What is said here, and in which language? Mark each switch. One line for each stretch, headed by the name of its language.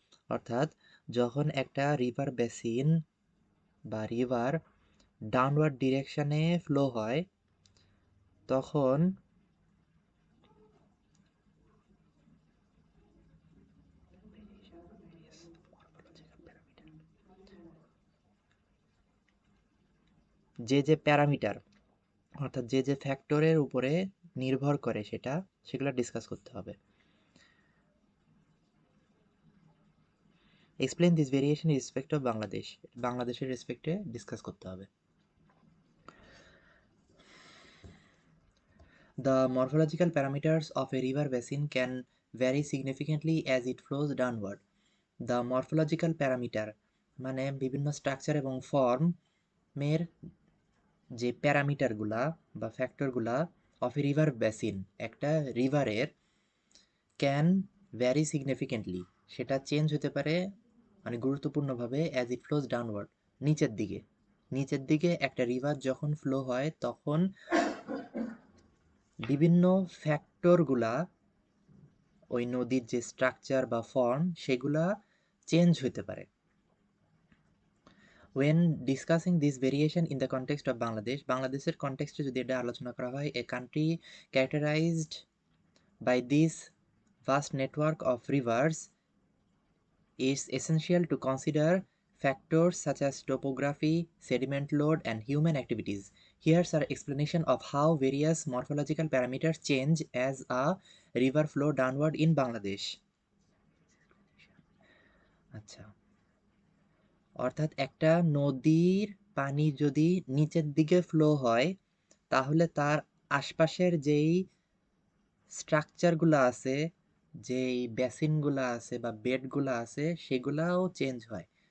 Bangla: অর্থাৎ যখন একটা রিভার বেসিন বা রিভার ডাউনওয়ার্ড ডিরেকশনে ফ্লো হয় তখন যে যে প্যারামিটার অর্থাৎ যে যে ফ্যাক্টরের উপরে নির্ভর করে সেগুলো ডিসকাস করতে হবে।
English: explain this variation in respect of Bangladesh,
Bangla: বাংলাদেশের রেসপেক্টে ডিসকাস করতে হবে।
English: The morphological parameters of a river basin can vary significantly as it flows downward. The morphological parameter
Bangla: মানে বিভিন্ন স্ট্রাকচার এবং ফর্মের যে প্যারামিটারগুলা বা ফ্যাক্টরগুলা
English: of a river basin,
Bangla: একটা রিভারের,
English: can vary significantly,
Bangla: সেটা চেঞ্জ হতে পারে মানে গুরুত্বপূর্ণভাবে
English: as it flows downward,
Bangla: নিচের দিকে। নিচের দিকে একটা রিভার যখন ফ্লো হয় তখন বিভিন্ন ফ্যাক্টরগুলা ওই নদীর যে স্ট্রাকচার বা ফর্ম সেগুলা চেঞ্জ হতে পারে।
English: When discussing this variation in the context of Bangladesh,
Bangla: বাংলাদেশের কনটেক্সটে যদি এটা আলোচনা করা হয়,
English: a country characterized by this vast network of rivers, it's essential to consider factors such as topography, sediment load, and human activities. Here's our explanation of how various morphological parameters change as a river flow downward in Bangladesh.
Bangla: আচ্ছা, অর্থাৎ একটা নদীর পানি যদি নিচের দিকে flow হয় তাহলে তার আশপাশের যেই স্ট্রাকচারগুলো আছে, যেই বেসিনগুলো আছে বা বেডগুলো আছে সেগুলাও চেঞ্জ হয়।